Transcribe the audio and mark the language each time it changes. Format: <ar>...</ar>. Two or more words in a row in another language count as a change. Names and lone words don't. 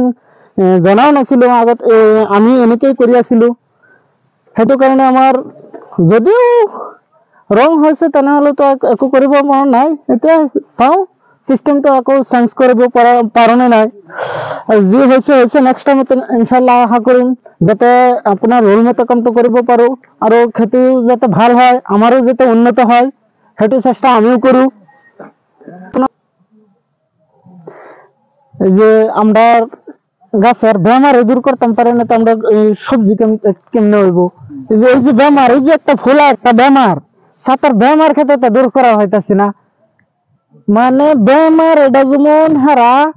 <as>জনাও নাছিলো আগত আমি এনেকেই কৰি আছিলো সেইটো কাৰণে আমাৰ যদিও ৰং হৈছে তেনেহ'লে তো একো কৰিব পৰা নাই এতিয়া চাওঁ সিস্টেমটা আকৌ চেঞ্জ কৰিব পাৰো নে নাই আৰু যি হৈছে হৈছে</as> <en>next time</en> <as>ইনশাআল্লাহ আশা কৰিম যাতে আপোনাৰ ৰোল মতে কামটো কৰিব পাৰো আৰু খেতি যাতে ভাল হয় আমাৰো যাতে উন্নত হয় সেইটো চেষ্টা আমিও কৰো</as> <bn>এই যে আমরা গাছের বেমার দূর করতাম পারি না তো আমরা সবজি কেমনে হইব এই যে বেমার এই যে একটা ফোলা একটা বেমার সাতার বেমার খেতে তো দূর করা হইতাছে না মানে বেমার এটা যেমন হারা</bn>